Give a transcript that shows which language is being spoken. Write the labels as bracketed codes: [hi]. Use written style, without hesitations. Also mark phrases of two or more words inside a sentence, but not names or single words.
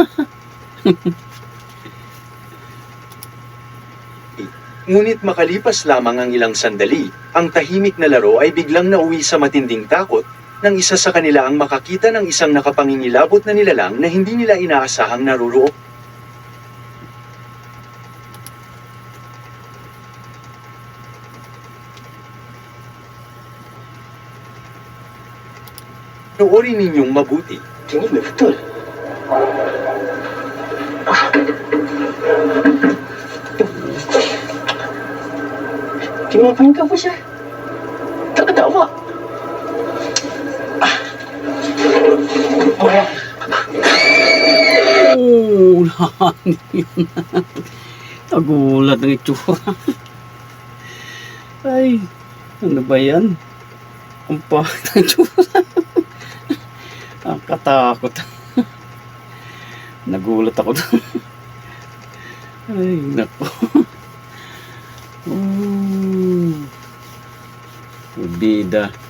[tl] Ngunit makalipas lamang ang ilang sandali, ang tahimik na laro ay biglang nauwi sa matinding takot, nang isa sa kanila ang makakita ng isang nakapangingilabot na nilalang na hindi nila inaasahang naroroon. Noorin ninyong mabuti. [ms] Ini betul. Cuma ngapain kau Syah? Tak kata awak. [tl] Oh, tagulat ng itsura. Ay, ano ba yan? Ang pangit ng itsura. Ang katakot. Nagulat ako doon. Ay, nako. Bida.